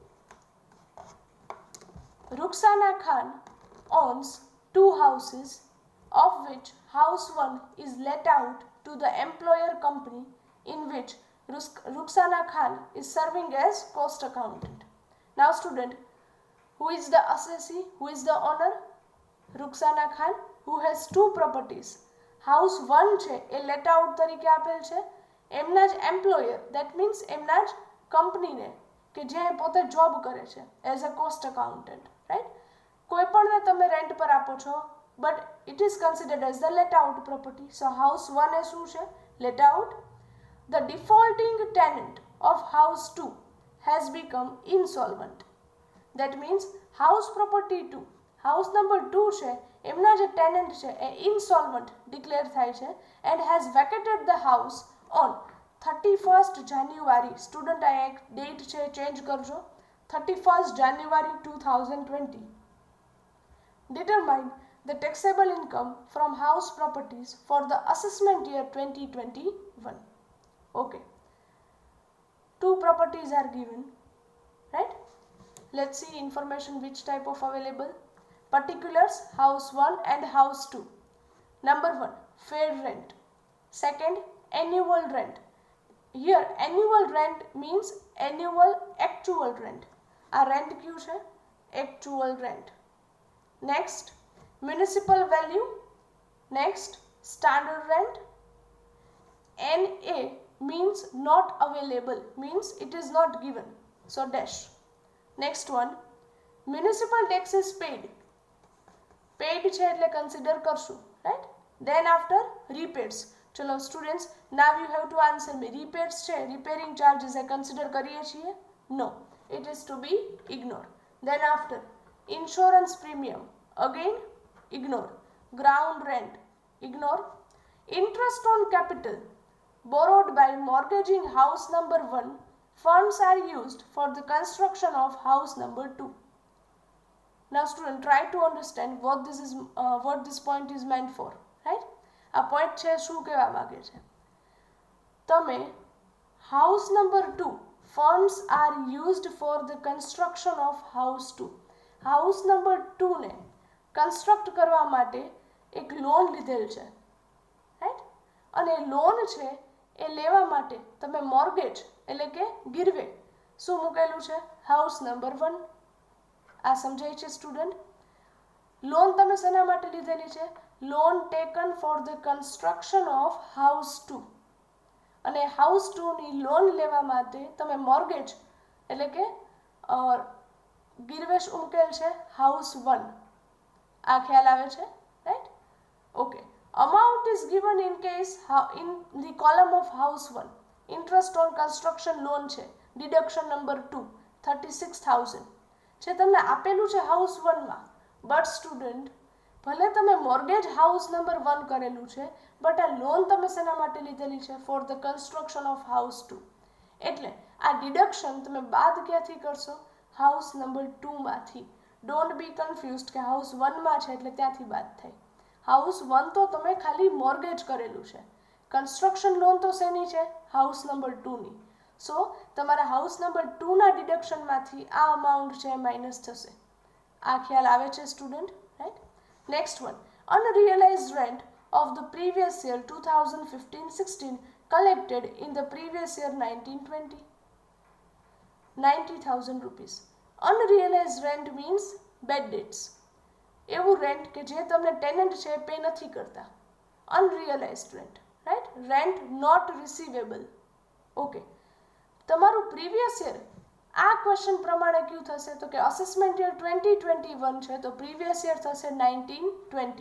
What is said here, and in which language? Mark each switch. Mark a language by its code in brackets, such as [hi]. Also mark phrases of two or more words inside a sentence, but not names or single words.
[en] Rukhsana Khan owns 2 houses, of which house 1 is let out to the employer company in which Rukhsana Khan is serving as cost accountant. Now student, who is the assessee? Who is the owner? Rukhsana Khan, who has 2 properties. [gu] House 1 છે એ [en] let out [gu] તરીકે આપેલ છે એમના જ employer, [en] that means [gu] એમના જ કંપનીને કે જ્યાં પોતે જોબ કરે છે [en] as a cost accountant, [gu] રાઈટ? કોઈ પણને તમે રેન્ટ પર આપો છો, [en] but it is considered as the let out property. So house 1 [gu] એ શું છે? [en] Let out. The defaulting tenant of house 2 has become insolvent. That means house property 2, house number 2 [gu] છે એમના જે tenant છે એ insolvent declare થાય છે [en] and has vacated the house on 31st January. [gu] Student આ એક date છે change કરજો, 31st January 2020. [en] Determine the taxable income from house properties for the assessment year 2021. Okay. 2 properties are given, right? Let's see information which type of available. Particulars, house 1 and house 2. Number 1, fair rent. Second, annual rent. Here annual rent means annual actual rent. [gu] આ rent કયું છે? [en] Actual rent. Next, municipal value. Next, standard rent. NA means not available, means it is not given, so dash. Next one, municipal taxes paid. [gu] Paid છે એટલે consider કરશું, [en] right? Then after, repairs. ચલો students, now you have to answer me. [gu] Repairs છે, [en] repairing charges [gu] એ consider કરીએ છીએ? [en] No, it is to be ignored. Then after, insurance premium, again ignore. Ground rent, ignore. Interest on capital borrowed by mortgaging house number 1, funds are used for the construction of house number 2. Now student, try to understand what this point is meant for, right? [gu] આ point છે શું કહેવા માંગે છે? [en] તમે house number 2, funds are used for the construction of house 2. [gu] house number 2 ને construct કરવા માટે એક લોન લીધેલ છે, રાઈટ? અને લોન છે એ લેવા માટે તમે મોર્ગેજ એટલે કે ગીરવે શું મૂકેલું છે? [en] house number 1. [gu] આ સમજાય છે સ્ટુડન્ટ? લોન તમે શેના માટે લીધેલી છે? [en] loan taken for the construction of house 2. [gu] અને હાઉસ 2 ની લોન લેવા માટે તમે મોર્ગેજ એટલે કે ગીરવેશ મૂકેલ છે હાઉસ 1. આ ખ્યાલ આવે છે, રાઈટ? ઓકે. [en] Amount is given in case in the column of house 1. Interest on construction loan [gu] છે, [en] deduction number 2, [gu] 36,000 છે તમને આપેલું છે હાઉસ 1 માં. બટ સ્ટુડન્ટ, ભલે તમે [en] mortgage house number 1 [gu] કરેલું છે, બટ આ લોન તમે શેના માટે લીધેલી છે? [en] for the construction of house 2. [gu] એટલે આ ડિડક્શન તમે બાદ ક્યાંથી કરશો? [en] house number 2 [gu] માંથી. [en] don't be confused [gu] કે હાઉસ 1 માં છે એટલે ત્યાંથી બાદ થાય. હાઉસ 1 તો તમે ખાલી મોર્ગેજ કરેલું છે, [en] construction loan [gu] તો શેની છે? [en] house number 2 [gu] ની. સો તમારા [en] house number 2 [gu] ના ડિડક્શનમાંથી આ અમાઉન્ટ છે માઇનસ થશે. આ ખ્યાલ આવે છે સ્ટુડન્ટ, રાઈટ? [en] next one, unrealized rent of the previous year 2015-16 collected in the previous year 1920, 90,000 rupees. Unrealized rent means bad debts. [gu] એવું રેન્ટ કે જે તમને ટેનન્ટ છે પે નથી કરતા, [en] unrealized rent, [gu] રાઈટ? [en] rent not receivable. Okay. [gu] તમારું [en] previous year [gu] આ ક્વેશ્ચન પ્રમાણે કયું થશે? તો કે [en] assessment year [gu] 2021 છે તો [en] previous year [gu] થશે 1920.